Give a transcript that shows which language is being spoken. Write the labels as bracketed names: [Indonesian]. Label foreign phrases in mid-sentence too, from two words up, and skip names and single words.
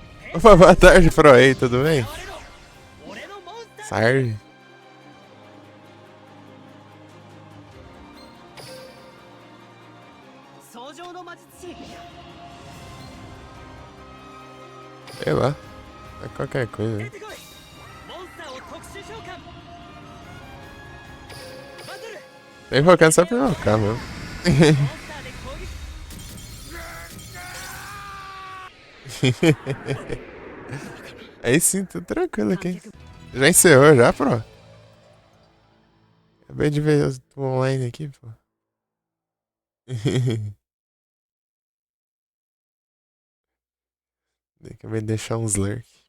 [Portuguese] Opa, boa tarde, Froei, tudo bem? [Japanese] 俺のモンスター [Portuguese] Sarge. [Japanese] 相乗の魔術師 [Portuguese] Sei lá. É qualquer coisa. [Japanese] 出てこいモンスターを特殊召喚バトル [Portuguese] Tem focando só pra invocar mesmo. [Japanese] モンスターで攻撃 [Portuguese] Aí sim, tudo tranquilo aqui. Já encerrou já, Pro? Acabei de ver o online aqui, pô. Acabei de deixar uns lurk.